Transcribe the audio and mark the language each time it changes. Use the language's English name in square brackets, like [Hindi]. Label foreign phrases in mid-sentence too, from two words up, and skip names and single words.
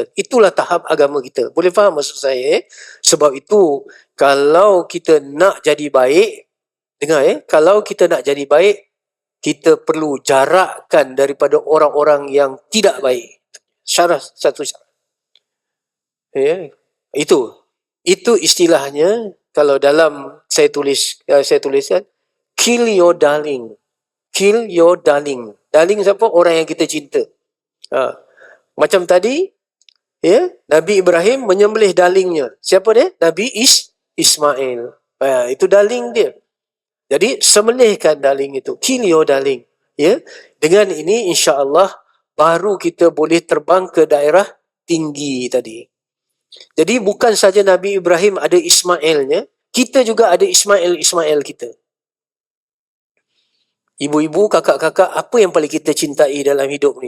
[Malay] Itulah tahap agama kita. Boleh faham maksud saya? Sebab itu, kalau kita nak jadi baik, dengar kalau kita nak jadi baik, kita perlu jarakkan daripada orang-orang yang tidak baik. Satu syarat. Ya, itu istilahnya kalau dalam saya tuliskan [English] kill your darling. Kill your darling. [Malay] Darling siapa? Orang yang kita cinta. Macam tadi, ya, Nabi Ibrahim menyembelih darlingnya. Siapa dia? Nabi Ismail. Itu darling dia. Jadi sembelihkan darling itu. [English] Kill your darling. [Malay] Ya. Dengan ini insya-Allah baru kita boleh terbang ke daerah tinggi tadi. Jadi bukan saja Nabi Ibrahim ada Ismailnya, kita juga ada Ismail kita. Ibu-ibu, kakak-kakak, apa yang paling kita cintai dalam hidup ni?